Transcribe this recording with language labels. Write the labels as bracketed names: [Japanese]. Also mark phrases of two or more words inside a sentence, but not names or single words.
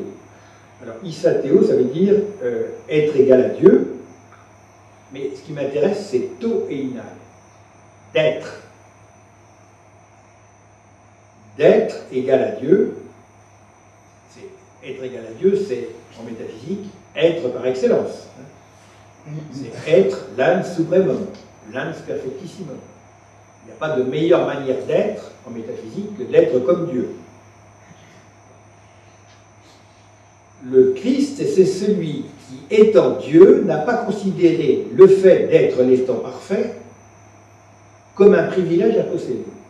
[French] Alors isateo, ça veut dire être égal à Dieu, mais ce qui m'intéresse, c'est [Greek] τὸ εἶναι, [French] d'être. D'être égal à Dieu, être égal à Dieu, c'est en métaphysique être par excellence. C'est être l' [Latin] ans supremum, [French] l' [Latin] ans perfectissimum. [French] Il n'y a pas de meilleure manière d'être en métaphysique que d'être comme Dieu. Le Christ, c'est celui qui, étant Dieu, n'a pas considéré le fait d'être l'étant parfait comme un privilège à posséder.